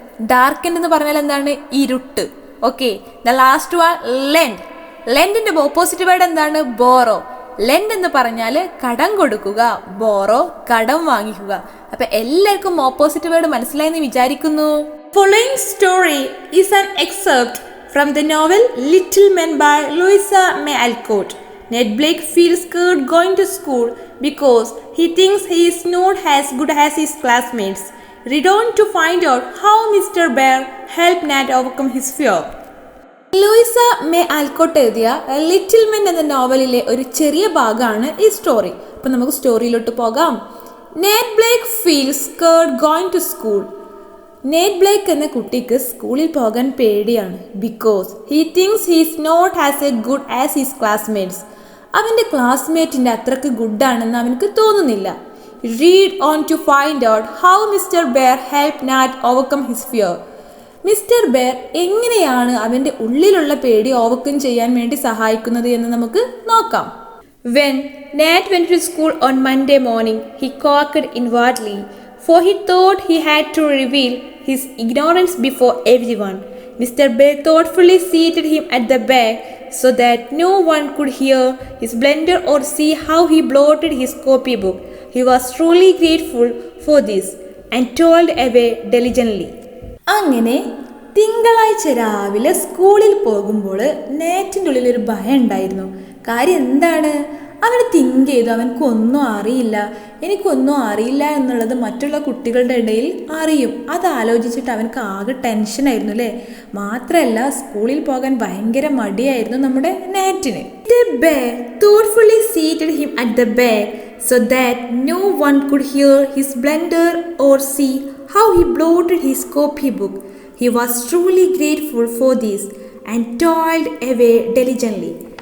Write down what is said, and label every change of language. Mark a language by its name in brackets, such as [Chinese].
[Malayalam] Darkened എന്ന് പറഞ്ഞാൽ എന്താണ്? ഇരുട്ട്. Okay. The last one, lent. ലെൻഡിന്റെ opposite word എന്താണ്? ബോറോ. ലെൻഡ് എന്ന് പറഞ്ഞാൽ കടം കൊടുക്കുക, ബോറോ കടം വാങ്ങിക്കുക. അപ്പൊ എല്ലാവർക്കും ഓപ്പോസിറ്റ് വേർഡ് മനസ്സിലായെന്ന് വിചാരിക്കുന്നു. [English] Following story is an excerpt from the novel Little Men by Louisa May Alcott. Ned Blake feels scared going to school because he thinks he is not as good as his classmates. Read on to find out how Mr. Bear helped Ned overcome his fear. [Malayalam] Louisa may ആൽക്കോട്ട് എഴുതിയ little men എന്ന നോവലിലെ ഒരു ചെറിയ ഭാഗമാണ് ഈ story. അപ്പം നമുക്ക് സ്റ്റോറിയിലോട്ട് പോകാം. [English] Ned Blake feels scared going to school. [Malayalam] Ned Blake എന്ന കുട്ടിക്ക് സ്കൂളിൽ പോകാൻ പേടിയാണ്. [English] Because he thinks he is not as a good as his classmates. [Malayalam] അവൻ്റെ ക്ലാസ്മേറ്റിൻ്റെ അത്രക്ക് ഗുഡാണെന്ന് അവനക്ക് തോന്നുന്നില്ല. [English] Read on to find out how mister Bear help Nat overcome his fear. [Malayalam] Mister bear എങ്ങനെയാണ് അവൻ്റെ ഉള്ളിലുള്ള പേടി ഓവർകം ചെയ്യാൻ വേണ്ടി സഹായിക്കുന്നത് എന്ന് നമുക്ക് നോക്കാം. [English] When Nat went to school on Monday morning, he quaked inwardly, for he thought he had to reveal his ignorance before everyone. Mr. Bear thoughtfully seated him at the back so that no one could hear his blunder or see how he blotted his copybook. He was truly grateful for this and toiled away diligently. [Malayalam] അങ്ങനെ തിങ്കളാഴ്ച രാവിലെ സ്കൂളിൽ പോകുമ്പോൾ നേറ്റിൻ്റെ ഉള്ളിലൊരു ഭയം ഉണ്ടായിരുന്നു. കാര്യം എന്താണ്? അവൻ തിങ്ക് ചെയ്തു, അവനക്കൊന്നും അറിയില്ല, എനിക്കൊന്നും അറിയില്ല എന്നുള്ളത് മറ്റുള്ള കുട്ടികളുടെ ഇടയിൽ അറിയും. അത് ആലോചിച്ചിട്ട് അവനക്ക് ആകെ ടെൻഷനായിരുന്നു അല്ലേ. മാത്രമല്ല സ്കൂളിൽ പോകാൻ ഭയങ്കര മടിയായിരുന്നു നമ്മുടെ നാറ്റിന്. [English] The bear thoughtfully seated him at the bed so that no one could hear his blunder or see how he blotted his copybook. He was truly grateful for this and toiled away diligently.